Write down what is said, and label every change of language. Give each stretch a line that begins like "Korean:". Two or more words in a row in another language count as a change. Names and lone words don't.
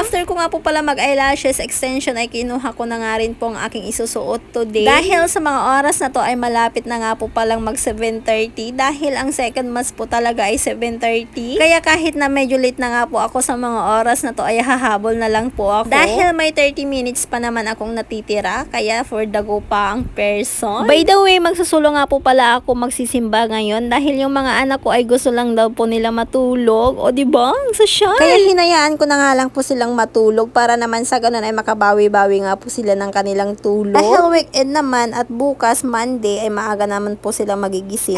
Filipino: After ko nga po pala mag-
English: eyelashes extension
Filipino: ay kinuha ko na nga rin po ang aking isusuot today. Dahil sa mga oras na to ay malapit na nga po palang mag 7:30 dahil ang
English: second mass
Filipino: po talaga ay 7:30. Kaya kahit na medyo late na nga po ako sa mga oras na to ay hahabol na lang po ako. Dahil may 30 minutes pa naman akong natitira kaya
English: for the go
Filipino: pa ang person.
English: By the way,
Filipino: magsusulo nga po pala ako magsisimba ngayon dahil yung mga anak ko ay gusto lang daw po nila matulog. O diba? Ang sosyal. Kaya hinayaan ko na nga lang po silang matulog para naman sa ganun ay makabawi-bawi nga po sila ng kanilang tulog. Dahil weekend naman at bukas Monday ay maaga naman po silang magigising.